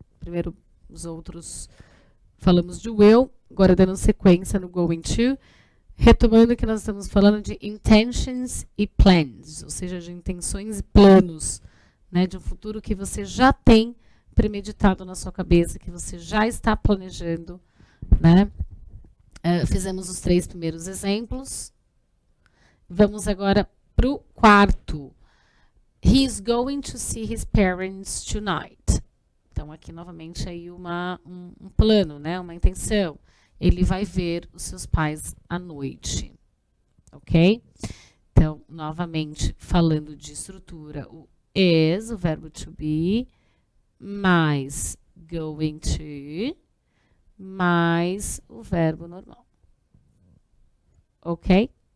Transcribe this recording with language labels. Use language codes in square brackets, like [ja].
[pt] Primeiro, os outros falamos de will, agora dando sequência no going to, retomando que nós estamos falando de intentions e plans, ou seja, de intenções e planos, né? De um futuro que você já tem premeditado na sua cabeça, que você já está planejando, né? Fizemos os 3 primeiros exemplos. Vamos agora para o quarto. [en] He is going to see his parents tonight. [pt] Então, aqui novamente aí um plano, né? Uma intenção. Ele vai ver os seus pais à noite. Ok? Então, novamente, falando de estrutura, o is, o verbo to be, mais going to, mais o verbo normal. Ok?